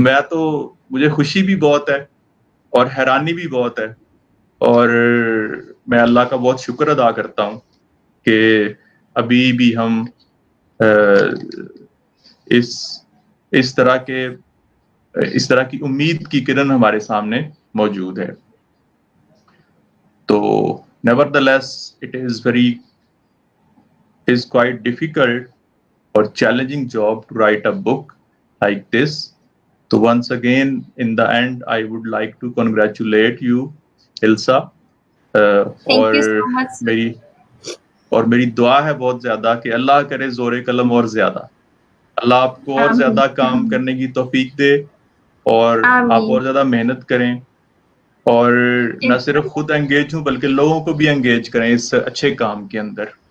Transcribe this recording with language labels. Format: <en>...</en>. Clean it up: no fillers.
<ur>تو مجھے خوشی بھی بہت ہے اور حیرانی بھی بہت ہے, اور میں اللہ کا بہت شکر ادا کرتا ہوں کہ ابھی بھی ہم اس اس طرح کی امید کی کرن ہمارے سامنے موجود ہے.</ur> <en>تو nevertheless it is quite difficult or challenging job to write a book like this. So once again, in the end, I would like to congratulate you, Ilsa. Thank you so much, sir.</en> <ur>اور میری دعا ہے بہت زیادہ کہ اللہ کرے زور قلم اور زیادہ، اللہ آپ کو اور زیادہ کام کرنے کی توفیق دے اور آپ اور زیادہ محنت کریں اور نہ صرف خود انگیج ہوں بلکہ لوگوں کو بھی انگیج کریں اس اچھے کام کے اندر</ur>